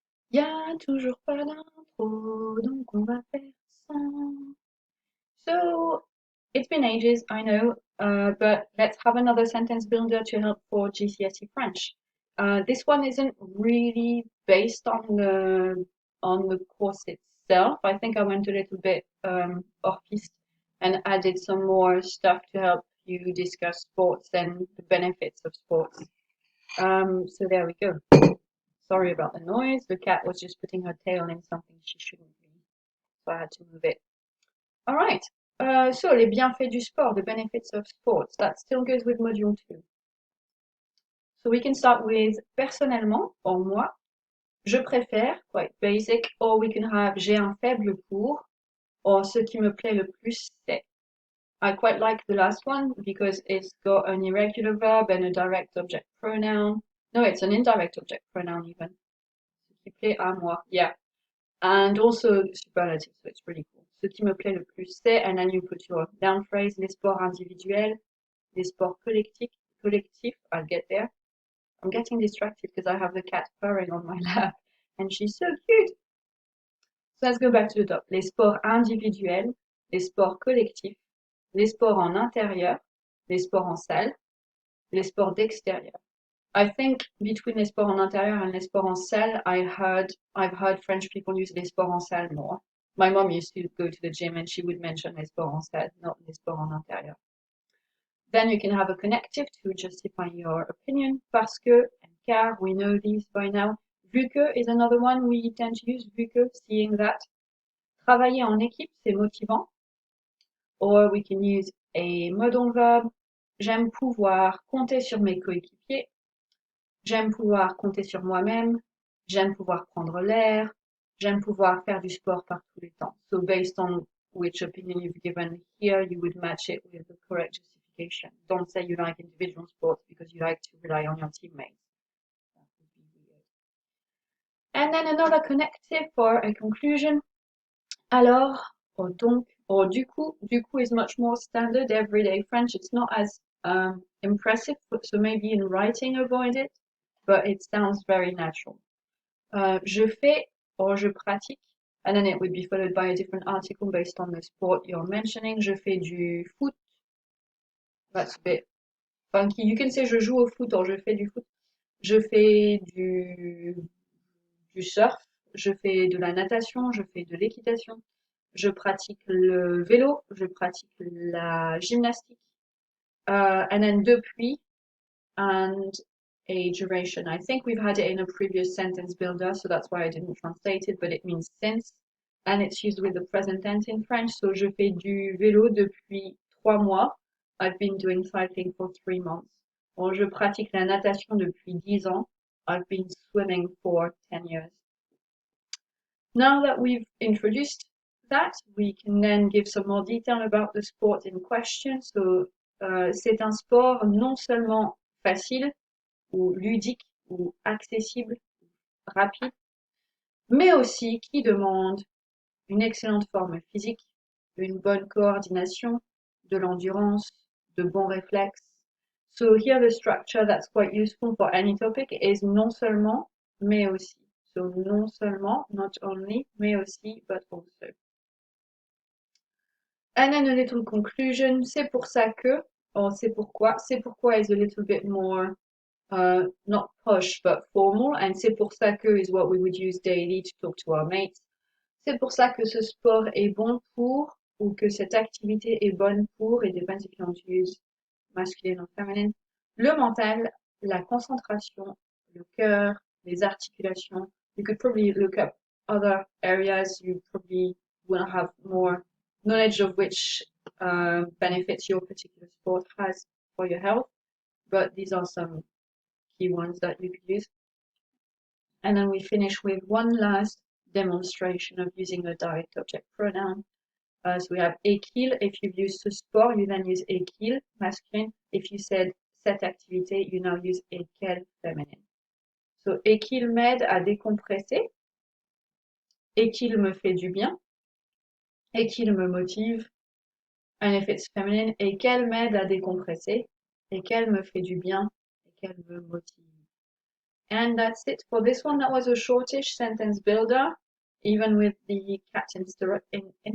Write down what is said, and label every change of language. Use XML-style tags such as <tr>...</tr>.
<fr>Y a toujours pas d'intro, donc on va faire sans.</fr> <en>So, it's been ages, I know, but let's have another sentence builder to help for GCSE French. This one isn't really based on the course itself. I think I went a little bit off piste and added some more stuff to help you discuss sports and the benefits of sports. So there we go. Sorry about the noise. The cat was just putting her tail in something she shouldn't be, so I had to move it. All right. So</en> <fr>les bienfaits du sport,</fr> <en>the benefits of sports. That still goes with module 2. So we can start with</en> <fr>personnellement, or moi, je préfère,</fr> <en>quite basic, or we can have</en> <fr>j'ai un faible pour, or ce qui me plaît le plus c'est.</fr> <en>I quite like the last one because it's got an irregular verb and a direct object pronoun. No, it's an indirect object pronoun even.</en> <fr>Ce qui plaît à moi,</fr> <en>yeah. And also superlative, so it's really cool.</en> <fr>Ce qui me plaît le plus, c'est,</fr> <en>and then you put your down phrase,</en> <fr>les sports individuels, les sports collectifs,</fr> <en>I'll get there. I'm getting distracted because I have the cat purring on my lap, and she's so cute. So let's go back to the top.</en> <fr>Les sports individuels, les sports collectifs, les sports en intérieur, les sports en salle, les sports d'extérieur.</fr> <en>I think between</en> <fr>les sports en intérieur</fr> <en>and</en> <fr>les sports en salle,</fr> <en>I've heard French people use les sports en salle more. My mom used to go to the gym and she would mention</en> <fr>les sports en salle,</fr> <en>not</en> <fr>les sports en intérieur.</fr> <en>Then you can have a connective to justify your opinion. Parce que and car, we know these by now. Vu que is another one we tend to use. Vu que, seeing that.</en> <fr>Travailler en équipe, c'est motivant.</fr> <en>Or we can use a modal verb.</en> <fr>J'aime pouvoir compter sur mes coéquipiers. J'aime pouvoir compter sur moi-même. J'aime pouvoir prendre l'air. J'aime pouvoir faire du sport par tous les temps.</fr> <en>So based on which opinion you've given here, you would match it with the correct justification. Don't say you like individual sports because you like to rely on your teammates. That would be weird. And then another connective for a conclusion. Alors, or donc, or du coup is much more standard everyday French. It's not as impressive, so maybe in writing avoid it, but it sounds very natural. Je fais or je pratique, and then it would be followed by a different article based on the sport you're mentioning.</en> <fr>Je fais du foot.</fr> <en>That's a bit funky. You can say</en> <fr>je joue au foot</fr> <en>or</en> <fr>je fais du foot. Je fais du surf. Je fais de la natation. Je fais de l'équitation. Je pratique le vélo. Je pratique la gymnastique.</fr> <en>And then depuis and a duration. I think we've had it in a previous sentence builder, so that's why I didn't translate it, but it means since. And it's used with the present tense in French.</en> <fr>So je fais du vélo depuis 3 mois.</fr> <en>I've been doing cycling for 3 months.</en> <fr>Or je pratique la natation depuis 10 ans.</fr> <en>I've been swimming for 10 years. Now that we've introduced that, we can then give some more detail about the sport in question.</en> <fr>So, c'est un sport non seulement facile, ou ludique, ou accessible, rapide, mais aussi qui demande une excellente forme physique, une bonne coordination, de l'endurance, de bons réflexes.</fr> <en>So here the structure that's quite useful for any topic is non seulement, mais aussi. So non seulement, not only, mais aussi, but also. And then a little conclusion,</en> <fr>c'est pour ça que,</fr> <en>or</en> <fr>c'est pourquoi</fr> <en>is a little bit more not posh but formal, and c'est pour ça que is what we would use daily to talk to our mates.</en> <fr>C'est pour ça que ce sport est bon pour, ou que cette activité est bonne pour,</fr> <en>it depends if you want to use masculine or feminine,</en> <fr>le mental, la concentration, le cœur, les articulations.</fr> <en>You could probably look up other areas you probably will have more knowledge of which benefits your particular sport has for your health, but these are some key ones that you could use. And then we finish with one last demonstration of using a direct object pronoun. So we have et qu'il. If you've used ce sport, you then use et qu'il, masculine. If you said cette activité, you now use et qu'elle, feminine.</en> <fr>So et qu'il m'aide à décompresser, et qu'il me fait du bien, et qu'il me motive.</fr> <en>And if it's feminine,</en> <fr>et qu'elle m'aide à décompresser, et qu'elle me fait du bien, et qu'elle me motive.</fr> <en>And that's it for this one. That was a shortish sentence builder, even with the cat interruption.</en>